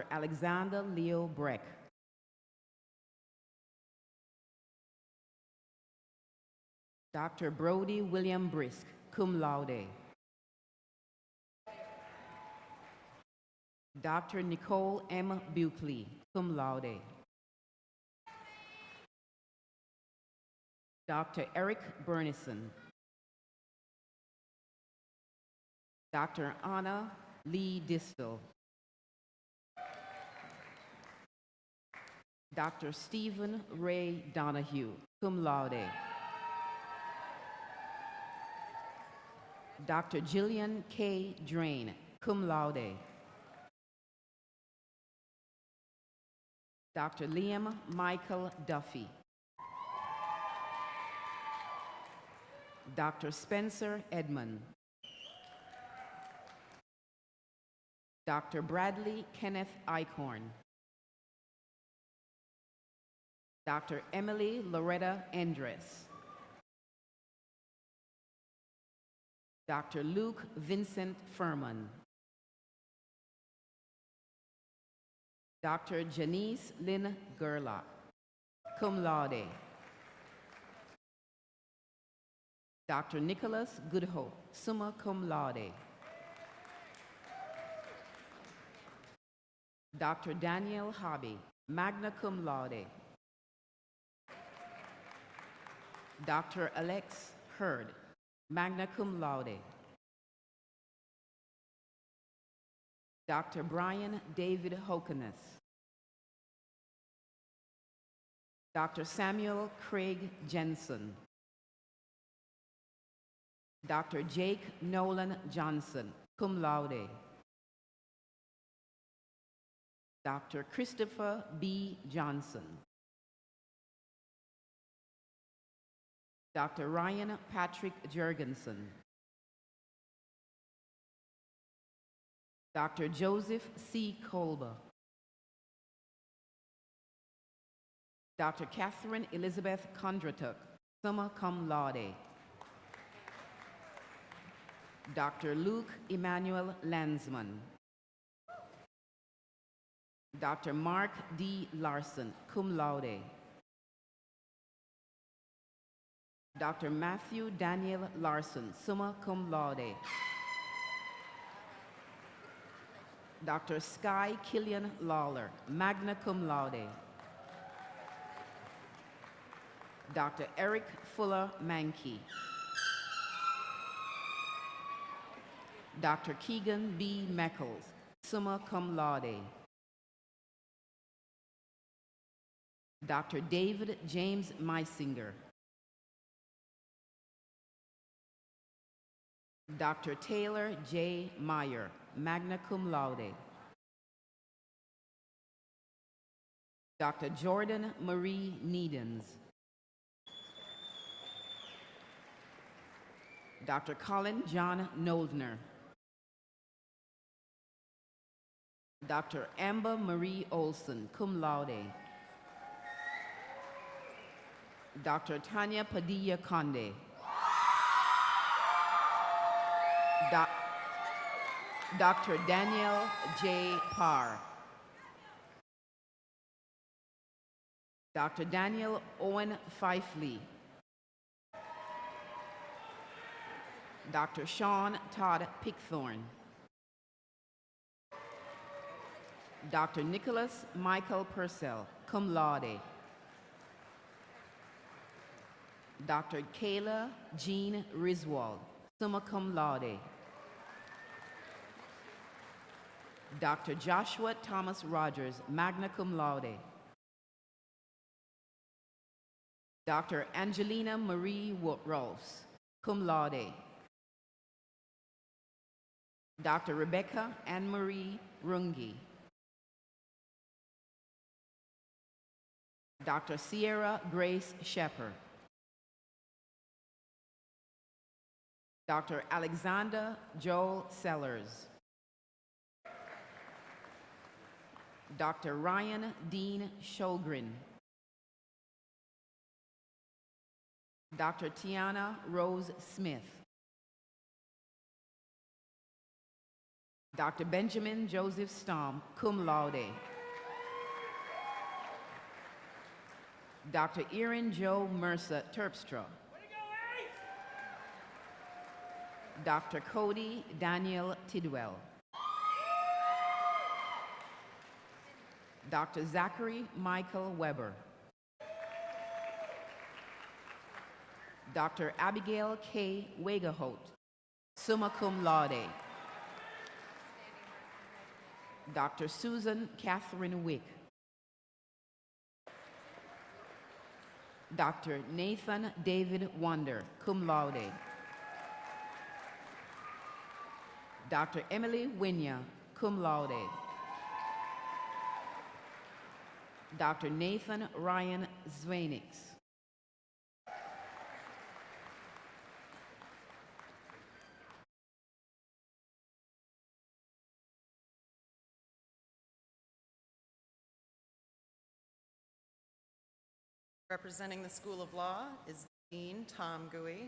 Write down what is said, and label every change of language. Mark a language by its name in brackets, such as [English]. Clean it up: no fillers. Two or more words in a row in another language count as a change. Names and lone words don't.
[English] Alexander Leo Breck. Dr. Brody William Brisk, [Latin] cum laude. [English] Dr. Nicole M. Buckley, [Latin] cum laude. [English] Dr. Eric Bernison. Dr. Anna Lee Distel. Dr. Stephen Ray Donahue, [Latin] cum laude. [English] Dr. Jillian K. Drain, [Latin] cum laude. [English] Dr. Liam Michael Duffy. Dr. Spencer Edmond. Dr. Bradley Kenneth Eichhorn. Dr. Emily Loretta Endres. Dr. Luke Vincent Furman. Dr. Janice Lynn Gerlach, [Latin] cum laude. [English] Dr. Nicholas Goodhope, [Latin] summa cum laude. [English] Dr. Daniel Hobby, [Latin] magna cum laude. [English] Dr. Alex Hurd, [Latin] magna cum laude. [English] Dr. Brian David Hokenes. Dr. Samuel Craig Jensen. Dr. Jake Nolan Johnson, [Latin] cum laude. [English] Dr. Christopher B. Johnson. Dr. Ryan Patrick Jurgensen. Dr. Joseph C. Kolber. Dr. Catherine Elizabeth Kondratuk, [Latin] summa cum laude. [English] Dr. Luke Emmanuel Landsman. Dr. Mark D. [Latin] Larson, cum laude. [English] Dr. Matthew Daniel Larson, [Latin] summa cum laude. [English] Dr. Sky Killian Lawler, [Latin] magna cum laude. [English] Dr. Eric Fuller Mankey. Dr. Keegan B. [Latin] Meckles, summa cum laude. [English] Dr. David James Meisinger. Dr. Taylor J. Meyer, [Latin] magna cum laude. [English] Dr. Jordan Marie Needens. Dr. Colin John Noldner. Dr. Amber Marie Olson, [Latin] cum laude. [English] Dr. Tanya Padilla Conde. Dr. Daniel J. Parr. Dr. Daniel Owen Fifley. Dr. Sean Todd Pickthorn. Dr. Nicholas Michael Purcell, [Latin] cum laude. [English] Dr. Kayla Jean Riswald, [Latin] summa cum laude. [English] Dr. Joshua Thomas Rogers, [Latin] magna cum laude. Dr. [English] Angelina Marie Rolfs, [Latin] cum laude. [English] Dr. Rebecca Anne Marie Runge. Dr. Sierra Grace Shepard. Dr. Alexander Joel Sellers. Dr. Ryan Dean Shogren. Dr. Tiana Rose Smith. Dr. Benjamin Joseph Stom, [Latin] cum laude. [English] Dr. Erin Joe Mercer Terpstra. Dr. Cody Daniel Tidwell. Dr. Zachary Michael Weber. Dr. Abigail K. [Latin] Wegerholt, summa cum laude. [English] Dr. Susan Catherine Wick. Dr. Nathan David Wonder, [Latin] cum laude. Dr. [English] Emily Winya, [Latin] cum laude. [English] Dr. Nathan Ryan Zwanix. Representing the School of Law is Dean Tom Gui.